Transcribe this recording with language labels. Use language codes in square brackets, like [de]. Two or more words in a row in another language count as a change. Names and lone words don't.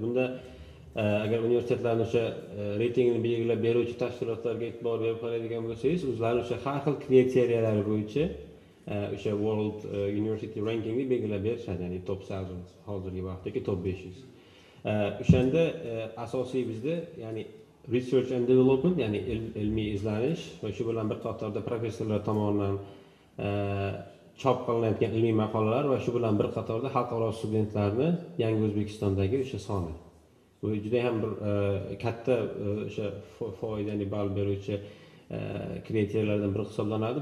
[uz] Bunda agar universitetlarni o'sha reytingini belgilab beruvchi tashkilotlarga e'tibor berib qaraydigan bo'lsangiz, o'zlari o'sha har xil kriteriyalar bo'yicha o'sha World University Rankingni belgilab berishadi, ya'ni top 1000 hozirgi vaqtdagi top 500. O'shanda asosiy bizda ya'ni [en] research and development, [uz] ya'ni ilmiy izlanish va shu bilan bir qatorda professorlar tomonidan chop qilinayotgan ilmiy maqolalar va shu bilan bir qatorda xalqaro studentlarni Yangi O'zbekistondagi o'sha soni. Bu juda ham bir katta o'sha foydali ball beruvchi kriteriyalardan biri hisoblanadi.